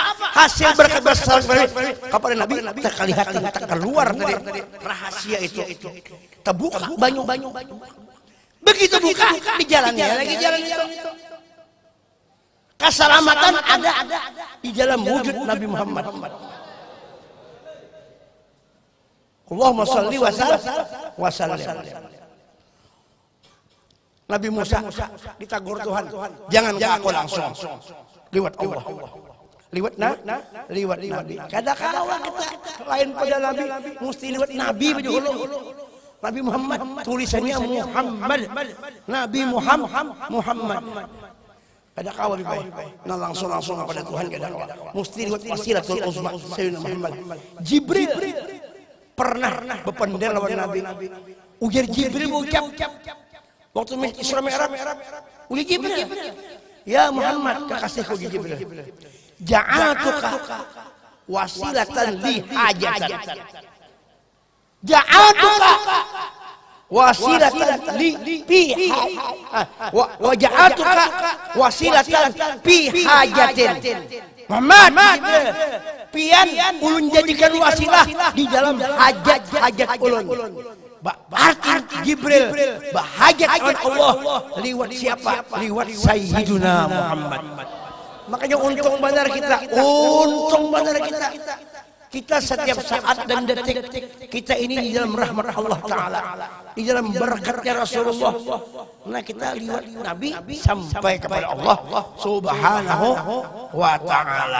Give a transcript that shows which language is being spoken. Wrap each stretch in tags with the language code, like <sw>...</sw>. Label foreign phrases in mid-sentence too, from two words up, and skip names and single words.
<bjn>Hasil berkat besar kepada Nabi terkelihatan, terkeluar dari rahasia itu. Terbuka banyu. Begitu buka di jalannya lagi jalan itu. Keselamatan ada di dalam wujud Nabi Muhammad.</bjn> <ar>اللهم صل وسلم.</ar> <bjn>Nabi Musa ditegur Tuhan, jangan ke aku langsung, liwat Allah, liwat Nabi. Kadang-kadang kita lain pada Nabi, mesti liwat Nabi dulu. Nabi Muhammad tulisannya Muhammad, Nabi Muhammad. Kadang-kadang nah langsung kepada Tuhan kadang-kadang. Mesti liwat</bjn> <ar>الوسيلة العظمى</ar> <bjn>Sayyidina Muhammad. Jibril pernah berpendel lawan Nabi. Ujar Jibril mengucap waktu Isra Mi'raj, ujar Jibril, ya Muhammad kekasihku Jibril,</bjn> <ar>جعلتك وسيلة لي حاجة، جعلتك وسيلة لي وجعلتك وسيلة في حاجة.</ar> <bjn>Muhammad, pian ulun jadikan wasilah di dalam hajat ulun. Berarti Jibril berhajat kepada Allah liwat siapa? Liwat Sayyiduna Muhammad. Makanya untung benar kita. Kita setiap saat dan detik kita ini di dalam rahmat Allah Ta'ala, di dalam berkatnya Rasulullah. Nah kita liwat Nabi sampai kepada Allah</bjn> <ar>سبحانه وتعالى.</ar>